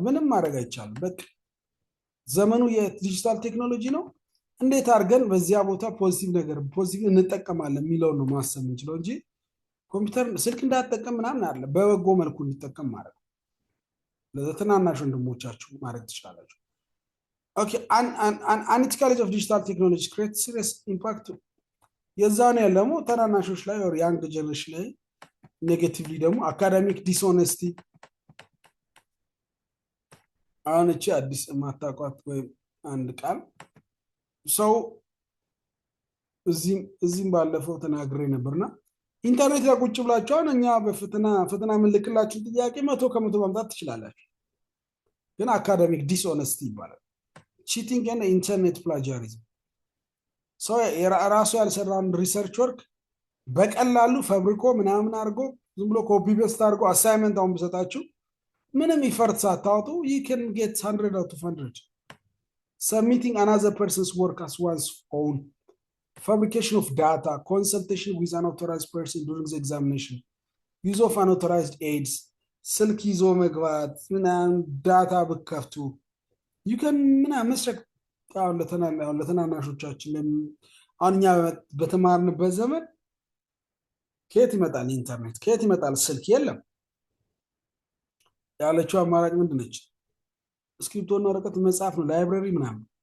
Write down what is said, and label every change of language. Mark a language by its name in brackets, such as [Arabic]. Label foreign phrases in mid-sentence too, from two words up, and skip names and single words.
[Amharic] ምንም ማድረግ አይቻልም። በቃ ዘመኑ የዲጂታል ቴክኖሎጂ ነው። እንዴት አድርገን በዚያ ቦታ ፖዚቲቭ እንጠቀማለን የሚለው ነው ማሰብ እንችለው እንጂ ኮምፒውተር ስልክ እንዳትጠቀም ምናምን አለ። በበጎ መልኩ እንጠቀም ማለት ነው። ለተናናሽ ወንድሞቻችሁ ማድረግ ትችላላችሁ። [English] Okay, an ethical use of digital technology creates serious impact. [Amharic] የዛኔ ያለሙ ተናናሾች ላይ [English] or young generation [Amharic] ላይ ኔጌቲቭሊ ደግሞ [English] academic dishonesty። [Amharic] አሁን እቺ አዲስ ማታቋት ወይ አንድ ቃል ሰው እዚህም ባለፈው ተናግሬ ነበርና ኢንተርኔት ላይ ቁጭ ብላችኋል እኛ በፈተና የምንልክላችሁ ጥያቄ 100% ማምጣት ትችላላችሁ። ግን [English] academic dishonesty [Amharic] ይባላል። ቺቲንግ እና [English] internet plagiarism [Amharic] ሰው ራሱ ያልሰራውን [English] research work [Amharic] በቀላሉ ፈብሪኮ ምናምን አድርጎ ዝም ብሎ [English] copy paste [Amharic] አድርጎ አሳይመንት አሁን ብሰጣችሁ ምንም ኢፈርት ሳታወጡ [English] you can get 100 out of 100. Submitting another person's work as one's own, fabrication of data, consultation with an authorized person during the examination, use of unauthorized aids, [Amharic] ስልክ ይዞ መግባት ምናምን ዳታ ብከፍቱ [English] you can [Amharic] ምናምን መስረቅ ለተናናሾቻችን አሁን እኛ በተማርንበት ዘመን ከየት ይመጣል ኢንተርኔት ከየት ይመጣል ስልክ የለም ያለችው አማራጭ ምንድነች ስክሪፕቶና ወረቀት መጻፍ ነው ላይብረሪ ምናምን